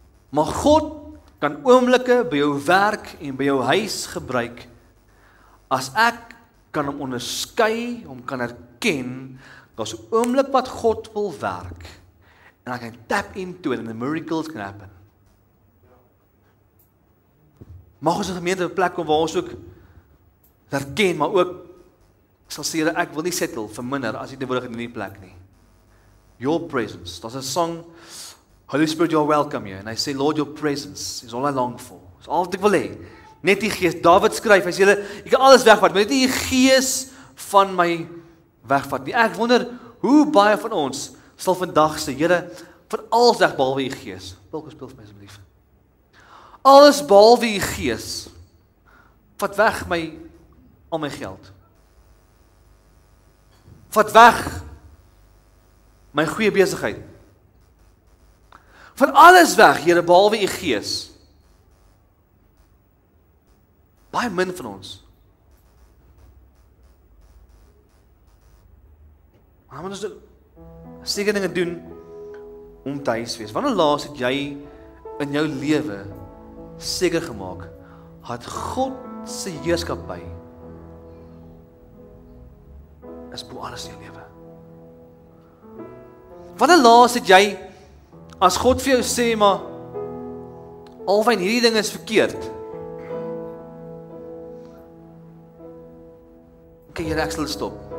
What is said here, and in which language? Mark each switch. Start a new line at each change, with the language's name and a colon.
Afrikaans: Maar God kan oomblikke by jou werk en by jou huis gebruik, as ek kan hom onderskei, hom kan herken, daar's 'n oomblik wat God wil werk, en ek kan
English: tap into it and the miracles can happen.
Afrikaans: Mag ons 'n gemeente op 'n plek kom waar ons ook herken, maar ook, ek sal sê, ek wil nie settle vir minder as ek teenwoordig in die plek nie.
English: Your presence,
Afrikaans: daar's 'n song,
English: Holy Spirit, you're welcome here, and I say, Lord, your presence is all I long for.
Afrikaans: Dis al wat ek wil hê. Net die gees, David skryf, hy sê, jy kan alles wegvat, maar net die gees van my wegvat nie. Ek wonder, hoe baie van ons sal vandag sê, Here, van alles weg behalwe u gees. Wilko, speel vir my asseblief. Alles behalwe u gees, vat weg al my geld. Vat weg my goeie besigheid. Van alles weg, Here, behalwe u gees. Baie min van ons. Maar ons moet seker dinge doen om te huis wees? Wanneer laas het jy in jou lewe seker gemaak, dat God se heerskappy is bo alles in jou lewe? Wanneer laas het jy, as God vir jou sê, maar alfyn hierdie ding is verkeerd, okay, Here, ek sal stop.